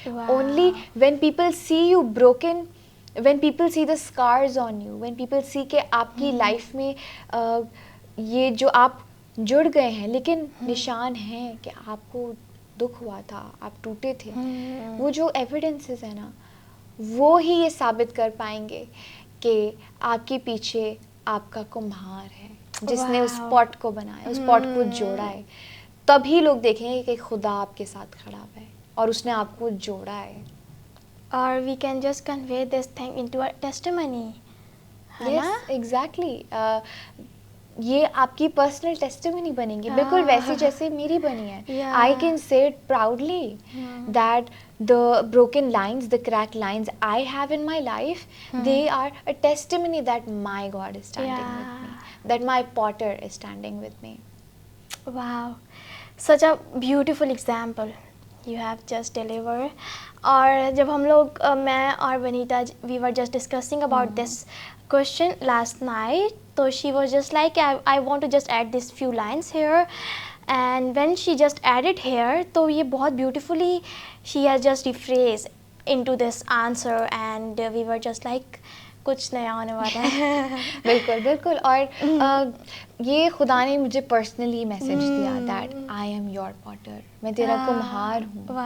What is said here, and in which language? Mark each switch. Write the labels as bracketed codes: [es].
[en] Only when people see [ur] you broken, when people see the scars on you, when people see کہ آپ کی life میں یہ جو آپ جڑ گئے ہیں لیکن نشان ہیں کہ آپ کو دکھ ہوا تھا, آپ ٹوٹے تھے, وہ جو ایویڈنسز ہیں نا, وہ ہی یہ ثابت کر پائیں گے کہ آپ کے پیچھے آپ کا کمہار ہے جس نے اس پاٹ کو بنایا, اس پاٹ کو جوڑا ہے. تبھی لوگ دیکھیں گے کہ خدا آپ کے ساتھ کھڑا ہوا ہے اور اس نے آپ کو جوڑا ہے. [en] Or we can just convey this thing into a testimony. Yes, exactly. [ur] یہ آپ کی پرسنل ٹیسٹیمنی بنیں گی, بالکل ویسی جیسے میری بنی ہے. [en] I can say it proudly that the broken lines, the cracked lines I have in my life, they are a testimony that my God is standing with me, that my potter is standing with me. Wow, such a beautiful example you have just delivered. [ur] اور جب ہم لوگ, میں اور [en] Vinita, we were just discussing about this question last night, so she was just like, I want to just add these few lines here, and when she just added here, تو یہ بہت beautifully she has just rephrased into this answer, and we were just like [ur] کچھ نیا ہونے والا ہے. بالکل بالکل. اور یہ خدا نے مجھے پرسنلی میسیج دیا [en] that I am your potter, [ur] میں تیرا کمہار ہوں.